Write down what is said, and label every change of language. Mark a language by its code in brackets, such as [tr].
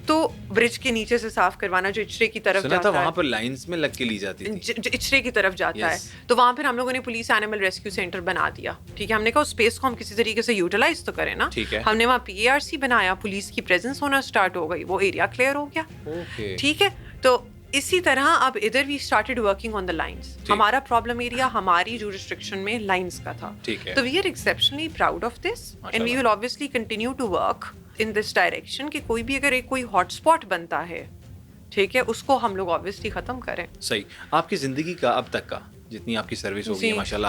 [ur] تو برج کے نیچے سے صاف کروانا جو اچرے کی طرف جاتا ہے, وہاں پر لائنز میں لگ کے لی جاتی تھی, جو اچرے کی طرف جاتا ہے, تو وہاں پھر ہم لوگوں نے پولیس اینیمل ریسکیو سینٹر بنا دیا, ٹھیک ہے, ہم نے کہا اس اسپیس کو ہم کسی طریقے سے یوٹیلائز تو کریں نا, ہم نے وہاں PARC بنایا, پولیس کی پریزنس ہونا اسٹارٹ ہو گئی, وہ ایریا کلیئر ہو گیا, ٹھیک ہے. تو اسی طرح اب ادھر [en] We started working on the lines. [ur] ہمارا پرابلم ایریا ہماری جورسڈکشن میں لائنس کا تھا, تو [en] we are exceptionally proud of this, and we will obviously continue to work in this direction [ur] کہ کوئی بھی اگر ایک کوئی ہاٹ اسپاٹ بنتا ہے, ٹھیک ہے, اس کو ہم لوگ obviously ختم کریں. صحیح. آپ کی زندگی کا اب تک کا جتنی آپ کی سروس ہوگی ماشاء اللہ,